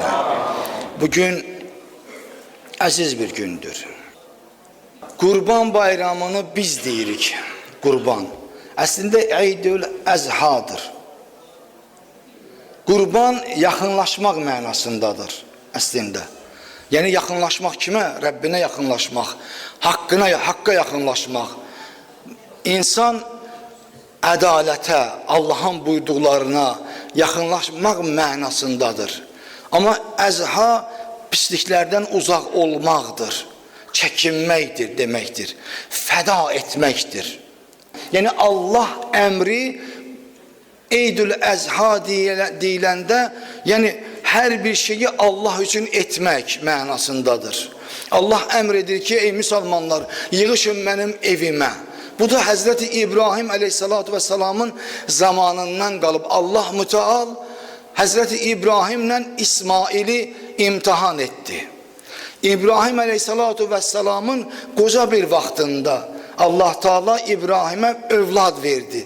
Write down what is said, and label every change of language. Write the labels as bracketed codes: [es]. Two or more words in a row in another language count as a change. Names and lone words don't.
[az] Bugün aziz bir gündür. Kurban bayramını biz deyirik. Kurban. Aslında Eidül Azhadır. Kurban yaxınlaşmaq mənasındadır aslında. Yani yaxınlaşmaq kimə? Rəbbinə yaxınlaşmaq, haqqa yaxınlaşmaq. İnsan ədalətə, Allah'ın buyurduqlarına yaxınlaşmaq mənasındadır. Ama əzha pisliklərdən uzaq olmaqdır, çəkinməkdir deməkdir, fəda etməkdir. Yəni Allah əmri Eidül Əzha deyiləndə, yəni hər bir şeyi Allah üçün etmək mənasındadır. Allah əmr edir ki, ey müsəlmanlar, yığışın mənim evimə. Bu da Hazreti İbrahim aleyhissalatu vesselamın zamanından qalıb. [tr] Allah müteal Hazreti İbrahimlə İsmail'i imtihan etti. [az] İbrahim aleyhissalatu vesselamın koca bir vaxtında Allah Teala İbrahim'e evlad verdi.